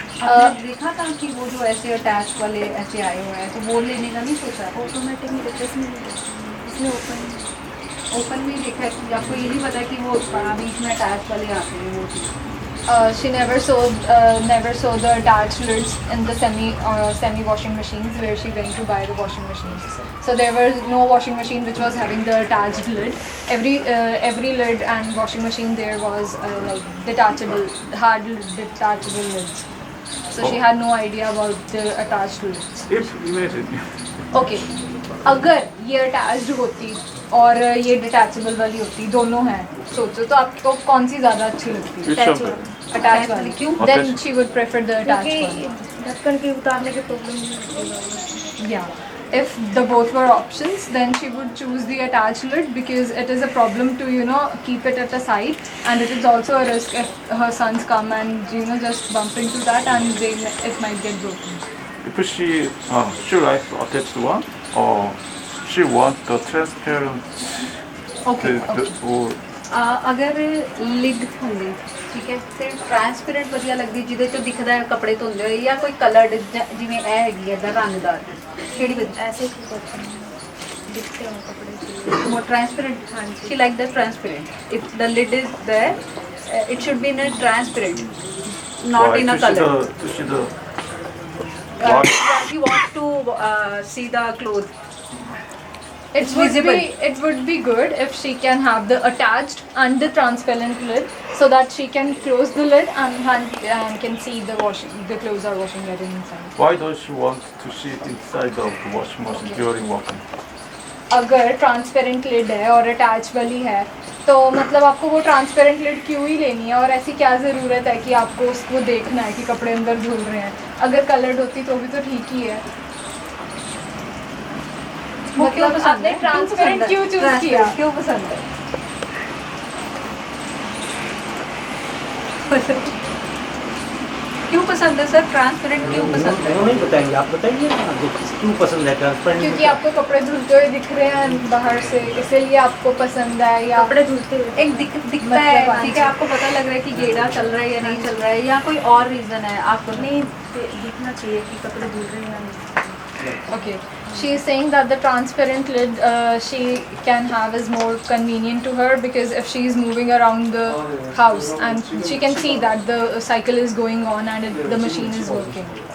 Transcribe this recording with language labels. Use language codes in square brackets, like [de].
[hi] आपने देखा था कि वो जो ऐसे अटैच वाले ऐसे आए हुए हैं तो वो लेने का नहीं सोचा ऑटोमेटिक में रिप्लेस नहीं होता इसमें ओपन ओपन में देखा है कि आपको ये नहीं पता कि वो बीच में अटैच वाले आते हैं वो चीज़ [en] She never saw the attached lids in the semi washing machines where she went to buy the washing machines. So there was no washing machine which was having the attached lid. Every lid and washing machine there was like detachable, hard detachable lids. So she had no idea about the attached lids. If imagine [hi] Okay, अगर ये attached होती और ये detachable वाली होती, दोनों हैं, सोचो तो आपको कौन सी ज़्यादा अच्छी लगती है? [en] which one better? [hi] Attached वाली क्यों? [en] Then Attached. she would prefer the attached [hi] क्योंकि [en] one. [hi] ढक्कन के उतारने की प्रॉब्लम नहीं होती [en] Yeah. If the both were options, then she would choose the attached lid because it is a problem to keep it at a side, and it is also a risk if her sons come and just bump into that and it might get broken. If she likes the attached one, or she wants the transparent, Okay. or [hi] अगर lid [pa] ਹੁੰਦੀ ਠੀਕ ਹੈ ਤੇ transparent ਵਧੀਆ ਲੱਗਦੀ ਜਿਹਦੇ ਚੋਂ ਦਿਖਦਾ ਹੈ ਕੱਪੜੇ ਧੁੰਦੇ ਹੋਏ ਜਾਂ ਕੋਈ ਕਲਰਡ ਜਿਵੇਂ ਇਹ ਹੈਗੀ ਹੈ ਦਾ ਰੰਗਦਾਰ ਕਿਹੜੀ ਵਧੀਆ [hi] ऐसे क्यों करते हैं दिखते हैं कपड़े के [en] more transparent she like the transparent if the lid is there it should be in a transparent not why? in a To see color to see the she want to see the clothes It would be good if she can have the attached and the transparent lid so that she can close the lid and can see the clothes are washing getting inside. why does she want to see it inside of the washing machine during working? [hi] अगर transparent lid है और attach वाली है तो मतलब आपको वो transparent lid क्यों ही लेनी है और ऐसी क्या ज़रूरत है कि आपको उसको देखना है कि कपड़े अंदर धुल रहे हैं. अगर कलर्ड होती तो भी तो ठीक ही है. वो क्यों मतलब पसंद आपने है? ट्रांसपेरेंट क्यों चूज किया? क्यों पसंद है क्यों पसंद है सर ट्रांसपेरेंट क्यों पसंद है वो नहीं बताएंगे आप बताइए ना जो क्यों पसंद है ट्रांसपेरेंट क्योंकि आपको कपड़े धुलते हुए दिख रहे हैं बाहर से इसीलिए आपको पसंद है या कपड़े धुलते हुए एक दिखता है ठीक है आपको पता लग रहा है कि गेड़ा चल रहा है या नहीं चल रहा है या कोई और रीजन है आपको नहीं दिखना चाहिए कि कपड़े धुल रहे हैं या नहीं. [en] Okay, she is saying that the transparent lid she can have is more convenient to her because if she is moving around the house and she can see that the cycle is going on and the machine is working.